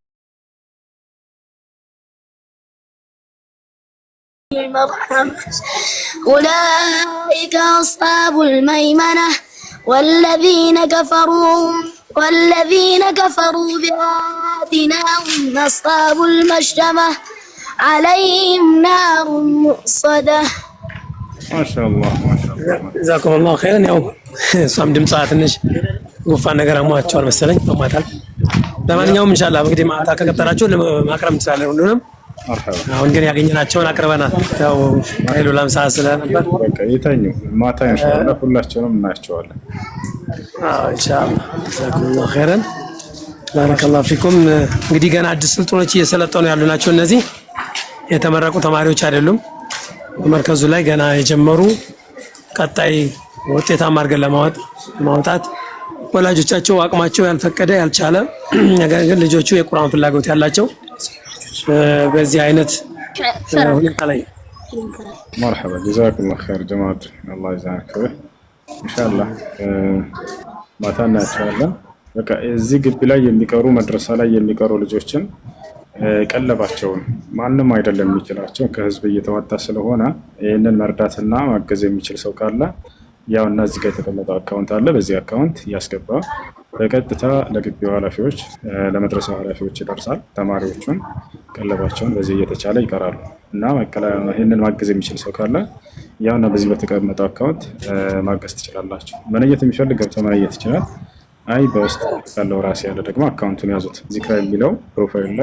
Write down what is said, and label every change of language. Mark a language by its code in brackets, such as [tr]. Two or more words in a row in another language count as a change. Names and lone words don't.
[ar] بالمرحمة أولئك أصحاب الميمنة والذين كفروا بآياتنا هم أصحاب المشأمة عليهم نار مؤصدة. ما شاء الله ما شاء الله. جزاكم الله خيرا። [am] ያው እሷም ድምጿ ትንሽ ጉንፋን ነገር አሟቸዋል መሰለኝ በማታል። ለማንኛውም ኢንሻአላህ እንግዲህ ማታ ከቀጠራችሁ ማቅረብ እንችላለን ሁሉንም። አሁን ግን ያገኘናቸውን አቅርበናል። ያው ከሌሎ ለምሳ ስለነበር በቃ ይተኙ ማታ ኢንሻአላህ ሁላችንም እናያቸዋለን። ኢንሻአላህ [ar] جزاكم الله خيرا بارك الله فيكم። [am] እንግዲህ ገና አዲስ ስልጠኖች እየሰለጠኑ ያሉ ናቸው እነዚህ የተመረቁ ተማሪዎች አይደሉም። በመርከዙ ላይ ገና የጀመሩ ቀጣይ ውጤታማ አድርገን ለማውጣት ወላጆቻቸው አቅማቸው ያልፈቀደ ያልቻለ ነገር ግን ልጆቹ የቁርአን ፍላጎት ያላቸው በዚህ አይነት ሁኔታ ላይ [ar] مرحبا جزاكم الله خير جماعة الله يجزاك خير إن شاء الله [am] ማታና ኢንሻአላህ በቃ እዚህ ግቢ ላይ የሚቀሩ መድረሳ ላይ የሚቀሩ ልጆችን ቀለባቸውን ማንም አይደለም የሚችላቸው ከህዝብ እየተዋጣ ስለሆነ ይሄንን መርዳትና ማገዝ የሚችል ሰው ካለ ያው እና እዚህ ጋር የተቀመጠው አካውንት አለ በዚህ አካውንት ያስገባ በቀጥታ ለግቢው ኃላፊዎች ለመድረሳው ኃላፊዎች ይደርሳል። ተማሪዎቹን ቀለባቸውን በዚህ እየተቻለ ይቀራሉ እና ይሄንን ማገዝ የሚችል ሰው ካለ ያው እና በዚህ በተቀመጠው አካውንት ማገዝ ትችላላችሁ። መነየት የሚፈልግ ገብቶ መነየት ይችላል። አይ በውስጥ ያለው ራስ ያለ ደግሞ አካውንቱን ያዙት ዚክራ የሚለው ፕሮፋይል ላይ